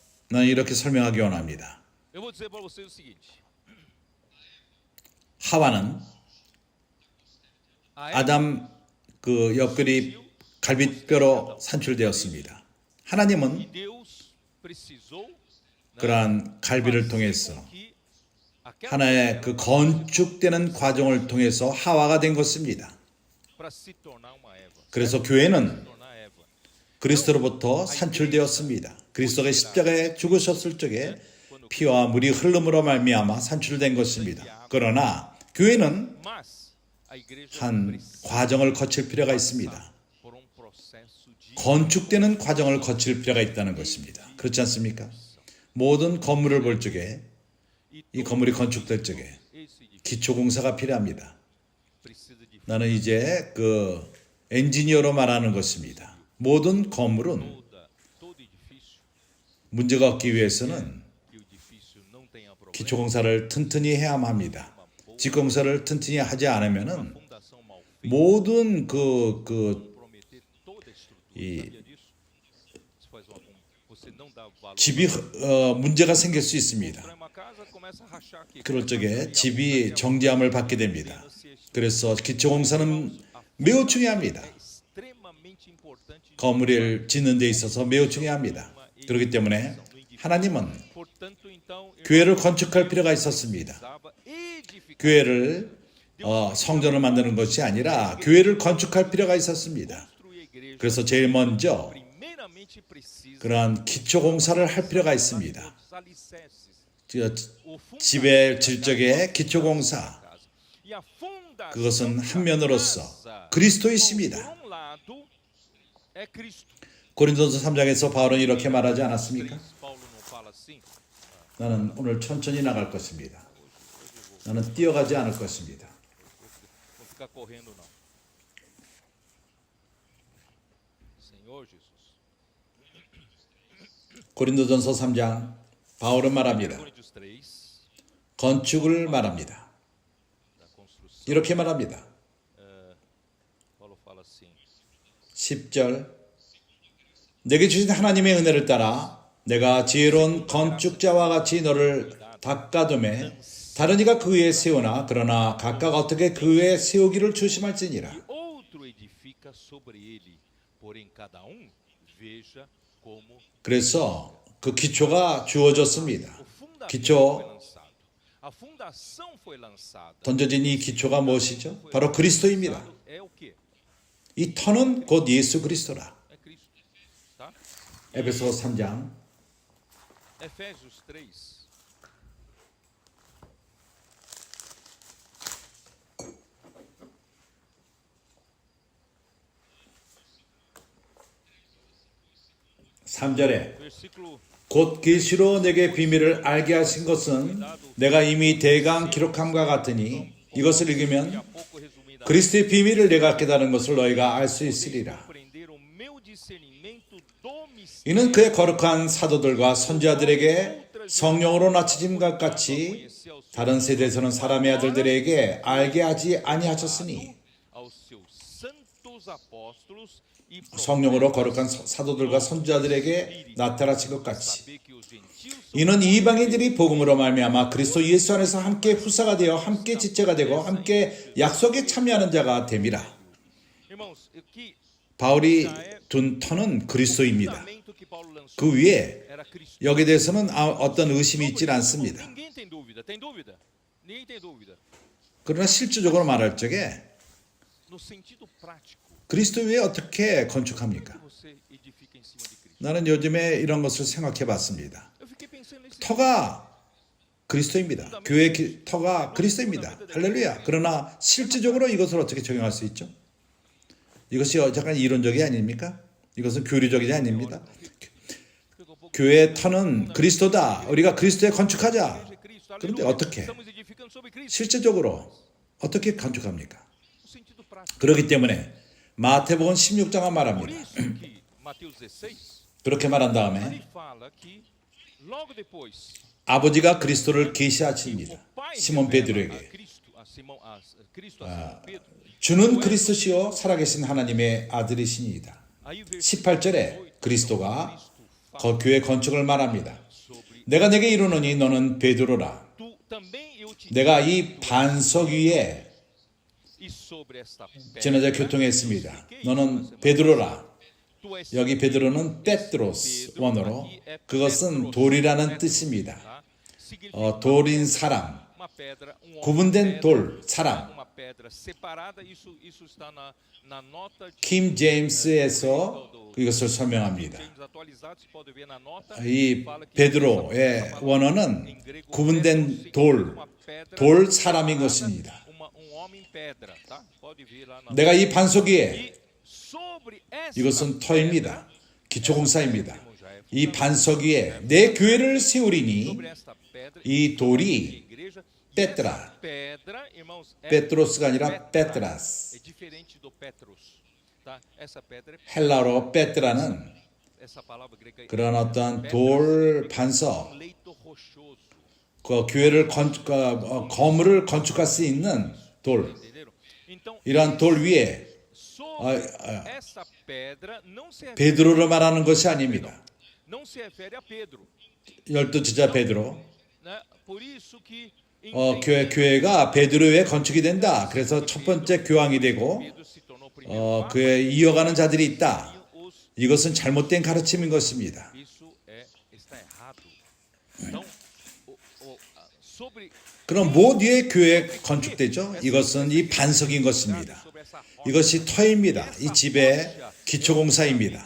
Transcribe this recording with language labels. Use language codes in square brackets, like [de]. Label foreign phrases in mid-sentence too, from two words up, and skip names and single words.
[ko] 나는 이렇게 설명하기 원합니다. [pt] Eu vou dizer para vocês o seguinte. [ko] 하와는 [pt] A Eva [ko] 아담 그 옆구리 갈빗뼈로 산출되었습니다. 하나님은 [pt] e Deus precisou, né, [ko] 그러한 갈비를 [pt] fazer [ko] 통해서 [pt] com que aquela [ko] 하나의 [pt] mulher [ko] 그 건축되는 과정을 통해서 하와가 된 것입니다. [pt] para se tornar uma Eva. [ko] 그래서 교회는 [pt] Se tornar Eva. [ko] 그리스도로부터 산출되었습니다. 그리스도가 십자가에 죽으셨을 적에 피와 물이 흘름으로 말미암아 산출된 것입니다. 그러나 교회는 [pt] Mas a igreja [ko] 한 [pt] precisa [ko] 과정을 거칠 필요가 있습니다. [pt] por um processo de [ko] 건축되는 과정을 거칠 필요가 있다는 것입니다. 그렇지 않습니까? 모든 건물을 볼 적에 이 건물이 건축될 적에 [pt] esse edifício [ko] 기초 공사가 필요합니다. [pt] precisa de [ko] 나는 이제 그 엔지니어로 말하는 것입니다. 모든 건물은 [pt] todo edifício [ko] 문제가 없기 위해서는 [pt] que o edifício não tenha problema. [ko] 기초 공사를 튼튼히 해야만 합니다. 직공사를 튼튼히 하지 않으면은 [pt] Fundação mal feita, 모든 그 comprometer toda a estrutura. E- Sabia disso? Você faz você não dá valor. [ko] 집이 문제가 생길 수 있습니다. [pt] Para uma casa começa a rachar aqui. [ko] 그럴 적에 집이 정지함을 받게 됩니다. 그래서 기초 공사는 매우 중요합니다. [pt] extremamente importante. [ko] 건물을 짓는 데 있어서 매우 중요합니다. 그렇기 때문에 하나님은 [pt] Portanto, então, [ko] 교회를 건축할 필요가 있었습니다. [pt] precisava edificar. [ko] 교회를 성전을 만드는 것이 아니라 교회를 건축할 필요가 있었습니다. [pt] Construir a igreja. [ko] 그래서 제일 먼저 [pt] Primeiramente precisa [ko] 그러한 기초 공사를 할 필요가 있습니다. [pt] dos alicerces. [ko] 저 [pt] O fundamento [ko] 집의 [pt] da [ko] 질적의 기초 공사 [pt] casa. E a fundação [ko] 그것은 [pt] da [ko] 한 면으로서 [pt] casa, [ko] 그리스도이십니다. [pt] por um lado, é Cristo. [ko] 고린도서 3장에서 바울은 이렇게 말하지 않았습니까? [pt] Paulo não fala assim? [ko] 나는 오늘 천천히 나갈 것입니다. 나는 뛰어가지 않을 것입니다. [pt] Vou ficar correndo não. Senhor Jesus. [ko] 고린도전서 3장 바울은 말합니다. [pt] Coríntios 3, [ko] 건축을 말합니다. [pt] da construção. [ko] 이렇게 말합니다. [pt] Paulo fala assim: [ko] 10절 내게 주신 하나님의 은혜를 따라 내가 지혜로운 건축자와 같이 너를 닦아둠에 다른 이가 그 위에 세우나 그러나 각각 어떻게 그 위에 세우기를 조심할지니라. [pt] outro edifica sobre ele, porém cada veja como [ko] 그래서 그 기초가 주어졌습니다. [pt] o fundamento [ko] 기초 [pt] foi lançado. A fundação foi lançada. [ko] 던져진 이 기초가 무엇이죠? 바로 그리스도입니다. [pt] É o quê? [ko] 이 터는 곧 예수 그리스도라. [pt] É Cristo. Tá? [ko] 에베소 3장 [pt] Efésios 3. [ko] 삼절에 [pt] Versículo [ko] 곧 계시로 내게 비밀을 알게 하신 것은 내가 이미 대강 기록함과 같으니 이것을 [pt] daqui a [ko] 읽으면 [pt] pouco resumidamente. [ko] 그리스도의 비밀을 내가 깨달은 것을 너희가 알 수 있으리라. [pt] Compreender o meu discernimento do mistério. [ko] 이는 그의 거룩한 사도들과 선지자들에게 성령으로 낮춰짐과 같이 다른 세대에서는 사람의 아들들에게 알게 하지 아니하셨으니 [pt] aos seus santos apóstolos e [ko] 성령으로 거룩한 사도들과 선지자들에게 나타나신 것 같이 [pt] saber que os gentios [ko] 이는 이방인들이 복음으로 말미암아 그리스도 예수 안에서 함께 후사가 되어 함께 지체가 되고 함께 약속에 참여하는 자가 됨이라. [pt] Irmãos, que [ko] 바울이 둔 터는 [pt] o [ko] 그리스도입니다. [pt] fundamento que Paulo lançou [ko] 그 위에 [pt] era Cristo. [ko] 여기에 대해서는 어떤 의심이 있질 않습니다. [pt] Ninguém tem dúvida. Tem dúvida? Ninguém tem dúvida. [ko] 그러나 실질적으로 말할 적에 [pt] No sentido prático, [ko] 그리스도 위에 어떻게 [pt] como [ko] 건축합니까? [pt] você edifica em cima de Cristo? [ko] 나는 요즘에 이런 것을 생각해 봤습니다. [pt] Eu fiquei pensando nesse [ko] 터가 그리스도입니다. 교회 터가 그리스도입니다. 할렐루야. 그러나 실질적으로 이것을 어떻게 적용할 수 있죠? 이것이 약간 이론적이 아닙니까? 이것은 교리적이지 아닙니다. 교회의 터는 그리스도다. 우리가 그리스도에 건축하자. 그런데 어떻게? [pt] Estamos edificando sobre Cristo. [ko] 실제적으로 어떻게 건축합니까? [pt] No sentido prático. [ko] 그렇기 때문에 마태복음 16장은 [pt] Por [ko] 말합니다. [pt] isso que Mateus 16, 그렇게 말한 다음에 ele fala que logo depois [ko] 아버지가 그리스도를 [pt] o [ko] 계시하십니다. [pt] Pai [ko] 시몬 [pt] revela [ko] 베드로에게 [pt] a Cristo, a Simão, Cristo a Simão Pedro. [ko] 주는 그리스도시요 살아계신 하나님의 아들이시니이다. [pt] Aí o [ko] 18절에 그리스도가 교회 건축을 말합니다. 내가 내게 이르노니 너는 베드로라. [pt] tu também eu te [ko] 내가 이 반석 위에 [pt] e sobre esta [ko] 지난주에 [pt] pedra [ko] 교통했습니다. [pt] edifiquei [ko] 너는 [pt] esta [ko] 베드로라. [pt] tu és [ko] 여기 베드로는 페트로스 원어로 그것은 돌이라는 뜻입니다. [pt] tá? Significa [ko] 돌인 사람, [pt] uma pedra, um [ko] 구분된 [pt] pedra, [ko] 돌, 사람. [pt] uma pedra separada. Isso está na nota de [ko] 킴 제임스에서 이것을 설명합니다. [pt] James atualizado, você pode ver na nota. [ko] 이 [pt] fala que [ko] 베드로의 [pt] essa palavra [ko] 원어는 [pt] em grego, [ko] 구분된 [pt] pedro, [ko] 돌, [pt] significa uma pedra [ko] 돌 사람인 [pt] separada, [ko] 것입니다. [pt] homem pedra, tá? Pode ver lá na [ko] 내가 이 반석 위에 [pt] E sobre essa [ko] 이것은 터입니다. 기초공사입니다. [pt] já é [ko] 이 반석 위에 내 교회를 세우리니 [pt] sobre esta pedra [ko] 이 돌이 [pt] igreja. Petra. Pedra, irmãos, [ko] 페트로스가 아니라 페트라스. [pt] é diferente do Petros, tá? Essa pedra, [ko] 헬라어로 페트라는 [pt] essa palavra grega [ko] 그런 어떤 돌 반석, [pt] leito rochoso, [ko] 그 교회를 건물을 건축할 수 있는 돌, [pt] entenderam? Então, [ko] 이러한 돌 위에 [pt] sobre essa pedra não se refere, [ko] 베드로를 말하는 것이 아닙니다. [pt] não se refere a Pedro, [ko] 열두 지자 베드로. [pt] né? Por isso que [ko] 교회가 베드로의 건축이 된다. 그래서 첫 번째 교황이 되고 [pt] Pedro se tornou o primeiro papa, [ko] 그에 이어가는 자들이 있다. [pt] e os [ko] 이것은 잘못된 가르침인 것입니다. [pt] isso está errado. Então, sobre [ko] 그럼 뭐 뒤에 교회 건축되죠? 이것은 이 반석인 것입니다. [pt] sobre essa rocha, [ko] 이것이 터입니다. 이 집의 기초공사입니다.